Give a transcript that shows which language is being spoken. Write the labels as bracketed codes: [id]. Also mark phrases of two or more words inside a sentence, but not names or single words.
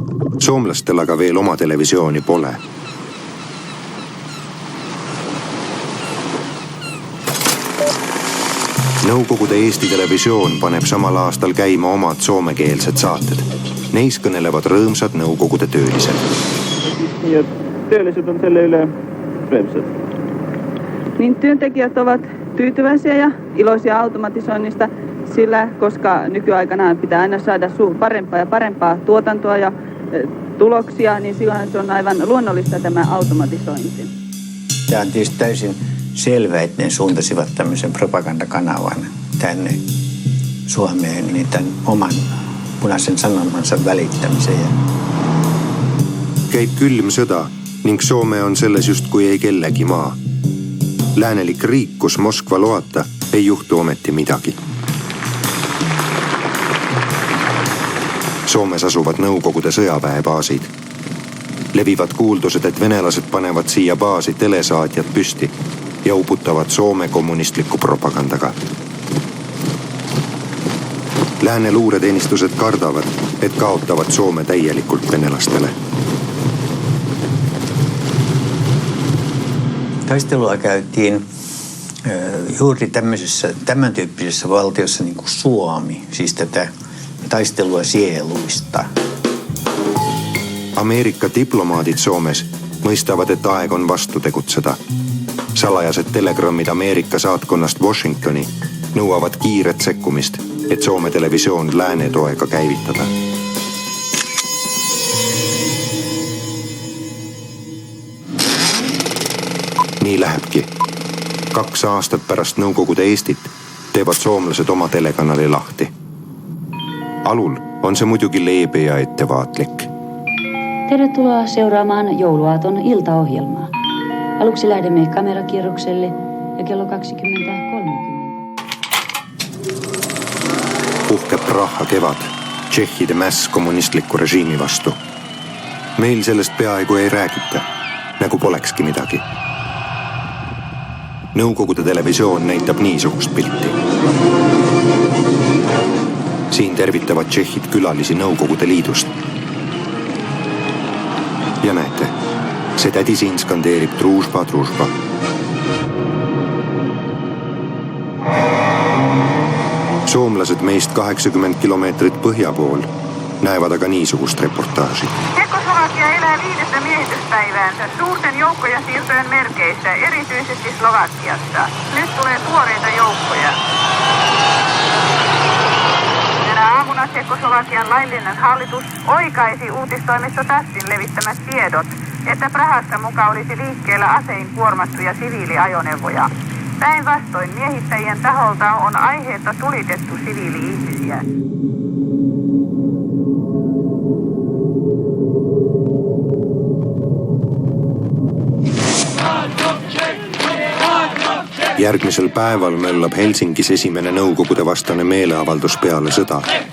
[et] Soomlastel aga veel oma televisiooni pole. Nõukogude Eesti Televisioon paneb samal aastal käima omad soomekeelsed saated. Neis kõnelevad rõõmsad nõukogude töölised. Nii et töölised on selle üle rõõmsad. [fi] Niin työntekijät ovat tyytyväisiä ja iloisia automatisoinnista, sillä koska nykyaikana pitää aina saada parempaa ja parempaa tuotantoa ja tuloksia, niin silloin se on aivan luonnollista tämä automatisointi. Tämä on tietysti täysin selvä, että ne suuntasivat tämmöisen propagandakanavan tänne Suomeen, niin tämän oman punaisen sanomansa välittämiseen. [et] Käib külm sõda ning Soome on selles justkui ei kellegi maa. Läänelik riik, kus Moskva loata, ei juhtu ometi midagi. Soomes asuvad Nõukogude sõjaväebaasid. Levivad kuuldused, et venelased panevad siia baasi telesaatjad püsti ja uputavad Soome kommunistliku propagandaga. Lääne luureteenistused kardavad, et kaotavad Soome täielikult venelastele. [fi] Taistelua käytiin juuri tämän tyyppisessä valtiossa niin kuin Suomi, siis tätä taistelua sieluista. [et] Ameerika diplomaadid Soomes mõistavad, et aeg on vastu tegutseda. Salajased telegrammid Ameerika saatkonnast Washingtoni nõuavad kiiret sekkumist, et Soome televisioon lääne toega käivitada. Nii lähebki. 2 aastat pärast Nõukogude Eestit teevad soomlased oma telekanali lahti. Alul on se muidugi leebe ja ettevaatlik. [fi] Tervetuloa seuraamaan jouluaaton iltaohjelmaa. Aluksi lähdemme kamerakierrokselle ja kello 20:30. [et] Puhkeb rahha kevad, tšehhide mäss kommunistliku režiimi vastu. Meil sellest peaaegu ei räägita, nagu polekski midagi. Nõukogude televisioon näitab niisugust pilti. Siin tervitavad tšehhid külalisi Nõukogude Liidust. Ja näete, see tädi siin skandeerib [ru] дружба, дружба. [et] Soomlased meist 80 kilomeetrit põhja pool näevad aga niisugust reportaaži. [fi] Tšekkoslovakia elää 5. miehityspäiväänsä suurten joukkojen siirtojen merkeissä, erityisesti Slovakiassa. Nyt tulee tuoreita joukkoja. Tänä aamuna Tšekkoslovakian laillinen hallitus oikaisi uutistoimisto TASSin levittämät tiedot, että Prahassa muka olisi liikkeellä asein kuormattuja siviiliajoneuvoja. Päinvastoin miehittäjien taholta on aiheetta tulitettu siviili-ihmisiä. [et] Järgmisel päeval möllab Helsingis esimene Nõukogude vastane meeleavaldus peale sõda.